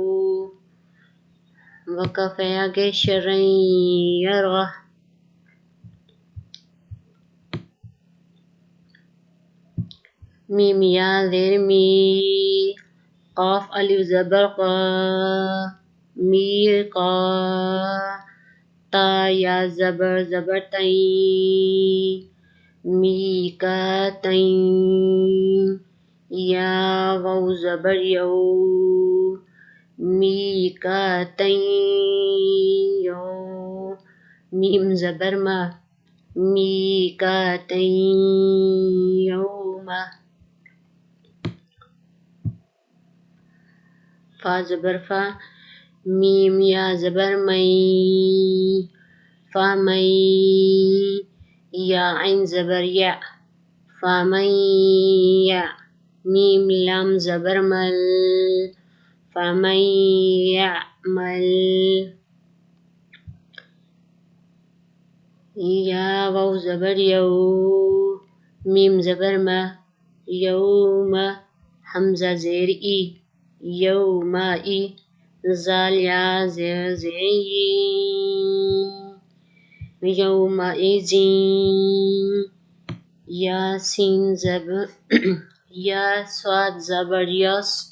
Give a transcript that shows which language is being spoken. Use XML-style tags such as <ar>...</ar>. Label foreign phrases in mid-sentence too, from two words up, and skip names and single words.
<ur>وقف ہے آگے، شرین یرہ، میم یا زیر می، قاف الف زبر قا، میقا، تا یا زبر زبر تئی، میقاتین یا واو زبر یو میقاتین یو میم زبر ما میقاتین یوم فا زبر فا میم یا زبر مئی فا مئی یا عین زبر یا فا مئی یا میم لام زبر مل فا مئی یعمل یا واو زبر یو میم زبر ما یوم حمزہ زیر ای یوم ای زال یا زیر یوم ایزین یا سین زبر یا صاد زبر یس</ur>